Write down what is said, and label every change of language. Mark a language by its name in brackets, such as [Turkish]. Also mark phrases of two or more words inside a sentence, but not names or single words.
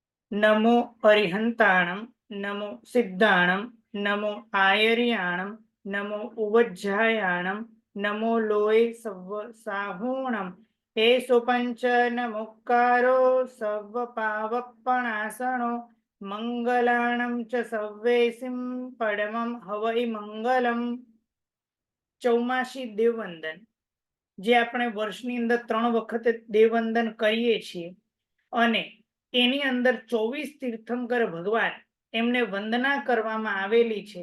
[Prakrit languages] नमो अरिहंताणं नमो सिद्धाणं नमो आयर्याणं नमो उवज्झायाणं नमो लोय सव्व साहूणं एषो पंच नमोक्कारो सव्व पावप्पणासनो મંગલાણં ચ સવ્વેસિં પરમં હવૈ મંગલમ. [Gujarati] ચૌમાસી દેવવંદન, જે આપણે વર્ષની અંદર 3 વખત દેવવંદન કરીએ છીએ અને એની અંદર 24 તીર્થંકર ભગવાન એમને વંદના કરવામાં આવેલી છે.